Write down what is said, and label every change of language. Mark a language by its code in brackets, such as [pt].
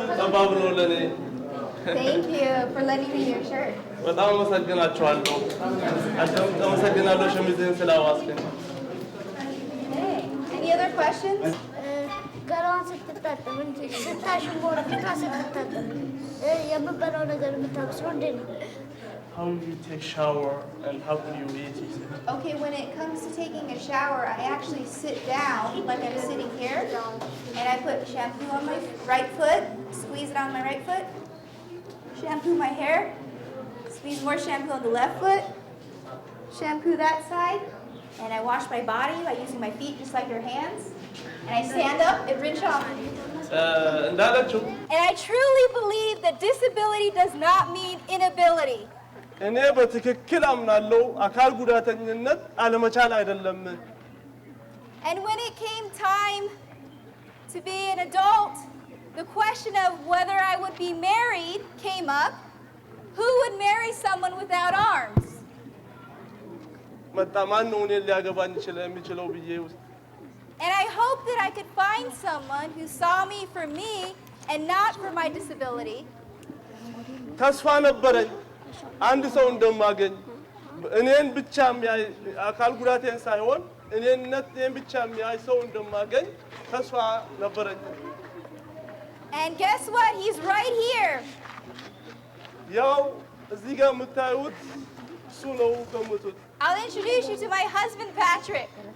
[en] Thank you for lending me your shirt. [am] በጣም አመሰግናችኋለሁ። አመሰግናለሁ ሸሚዝህን ስላዋስከኝ። [en] Any other questions? [am] ገላዋን ስትታጠብ እንጂ ስታሽንጎር ፊቷ ስትታጠብ የምበላው ነገር የምታበስለው እንዴት ነው? [en] How do you take shower and how do you eat? Okay, when it comes to taking a shower, I actually sit down like I'm sitting here, and I put shampoo on my right foot, squeeze it on my right foot, shampoo my hair, squeeze more shampoo on the left foot, shampoo that side, and I wash my body by using my feet just like your hands, and I stand up and rinse off. [am] እንዳለችው [en] And I truly believe that disability does not mean inability. [am] እኔ በትክክል አምናለሁ አካል ጉዳተኝነት አለመቻል አይደለም። [en] And when it came time to be an adult, the question of whether I would be married came up. Who would marry someone without arms? [am] መጣ ማን ነው እኔን ሊያገባኝ የሚችለው ብዬ ውስጥ [en] And I hope that I could find someone who saw me for me and not for my disability. [am] ተስፋ ነበረኝ አንድ ሰው እንደማገኝ እኔን ብቻ የሚያይ አካል ጉዳቴን ሳይሆን እኔነቴን ብቻ የሚያይ ሰው እንደማገኝ ተስፋ ነበረኝ። [en] And guess what? He's right here. [am] ያው እዚህ ጋር የምታዩት እሱ ነው ገምቱት። [en] I'll introduce you to my husband, Patrick.